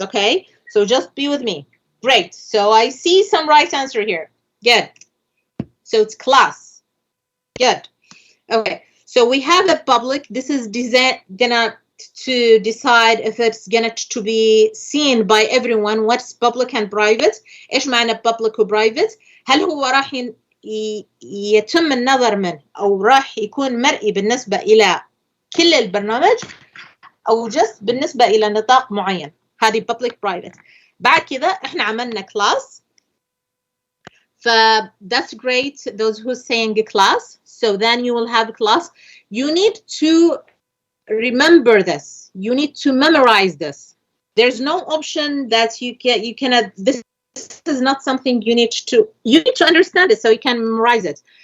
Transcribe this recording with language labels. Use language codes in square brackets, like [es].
[en] Okay, so just be with me. Great. So I see some right answer here. Good. So it's class. Good. Okay. So we have a public. This is gonna to decide if it's gonna to be seen by everyone. What's public and private? [ar] إيش معنى public و private؟ هل هو راح يتم النظر منه أو راح يكون مرئي بالنسبة إلى كل البرنامج أو just بالنسبة إلى نطاق معين؟ هذه public private. بعد كذا إحنا عملنا class. [en] That's great. Those who saying class. So then you will have a class. You need to remember this. You need to memorize this. There's no option that you cannot. This is not something you need to understand it so you can memorize it.